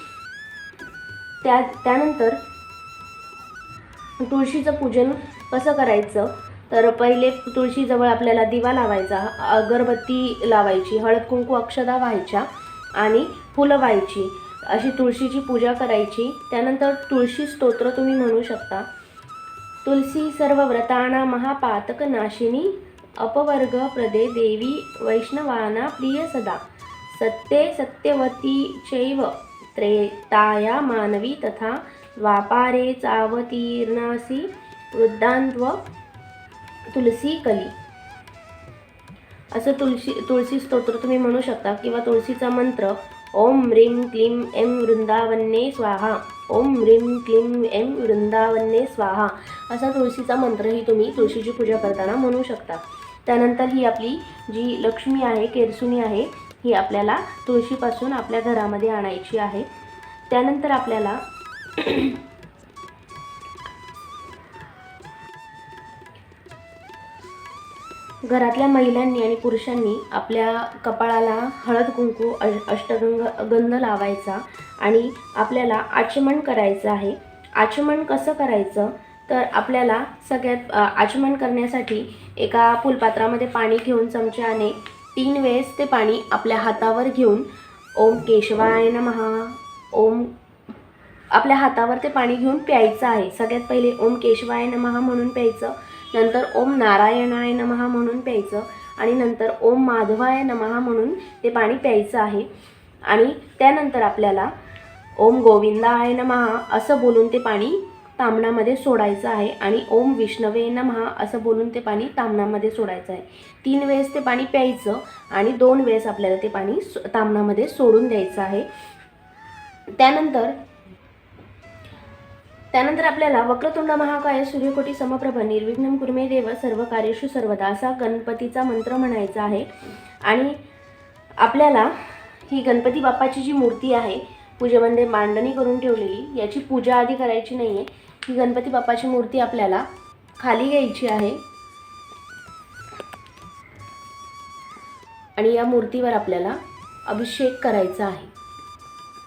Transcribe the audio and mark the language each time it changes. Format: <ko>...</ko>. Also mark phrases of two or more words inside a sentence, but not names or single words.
<mr>त्यानंतर तुळशीचं पूजन कसं करायचं, तर पहिले तुळशीजवळ आपल्याला दिवा लावायचा, अगरबत्ती लावायची, हळद कुंकू अक्षता व्हायच्या आणि फुलं व्हायची. अशी तुळशीची पूजा करायची. त्यानंतर तुळशी स्तोत्र तुम्ही म्हणू शकता.</mr> <sa>तुलसी सर्व व्रताना महापातक नाशिनी, अपवर्ग प्रदे देवी वैष्णवाना प्रिय सदा, सत्ये सत्यवती चैव त्रेताया मानवी तथा, द्वापारे चावतीर्णासी वृद्धांत्व तुलसी कली.</sa> <mr>असं तुळशी स्तोत्र तुम्ही म्हणू शकता. किंवा तुळशीचा मंत्र</mr> <sa>ओम ह्रीं क्लीं ऐं वृंदावन्ये स्वाहा, ओम ह्रीं क्लीं ऐं वृंदावन्ये स्वाहा</sa> <mr>असा तुळशीचा मंत्रही तुम्ही तुळशीची पूजा करताना म्हणू शकता. त्यानंतर ही आपली जी लक्ष्मी आहे, केरसुणी आहे, ही आपल्याला तुळशीपासून आपल्या घरामध्ये आणायची आहे. त्यानंतर आपल्याला घरातल्या महिलांनी आणि पुरुषांनी आपल्या कपाळाला हळद कुंकू अष्टगंध लावायचा आणि आपल्याला आचमन करायचं आहे. आचमन कसं करायचं, तर आपल्याला सगळ्यात आचमन करण्यासाठी एका फुलपात्रामध्ये पाणी घेऊन चमच्याने 3 वेळेस ते पाणी आपल्या हातावर घेऊन</mr> <sa>ओम केशवाय नमः,</sa> <mr>ओम आपल्या हातावर ते पाणी घेऊन प्यायचं आहे. सगळ्यात पहिले</mr> <sa>ओम केशवाय नमः</sa> <mr>म्हणून प्यायचं, नंतर</mr> <sa>ओम नारायणाय नमः</sa> <mr>म्हणून प्यायचं आणि नंतर</mr> <sa>ओम माधवाय नमः</sa> <mr>म्हणून ते पाणी प्यायचं आहे. आणि त्यानंतर आपल्याला</mr> <sa>ओम गोविंदाय नमः</sa> <mr>असं बोलून ते पाणी ताम्हणामध्ये सोडायचं आहे आणि</mr> <sa>ओम विष्णवे नमः</sa> <mr>असं बोलून ते पाणी ताम्हणामध्ये सोडायचं आहे. 3 वेळेस ते पाणी प्यायचं आणि 2 वेळेस आपल्याला ते पाणी ताम्हणामध्ये सोडून द्यायचं आहे. त्यानंतर आपल्याला</mr> <sa>वक्रतुंड महाकाय सूर्यकोटी समप्रभ निर्विघ्नं कुरु मे देव सर्व कार्येषु सर्वदा</sa> <mr>असा गणपतीचा मंत्र म्हणायचा आहे. आणि आपल्याला ही गणपती बाप्पाची जी मूर्ती आहे पूजेमध्ये मांडणी करून ठेवलेली, याची पूजा आधी करायची नाही आहे. ही गणपती बाप्पाची मूर्ती आपल्याला खाली घ्यायची आहे आणि या मूर्तीवर आपल्याला अभिषेक करायचा आहे.</mr>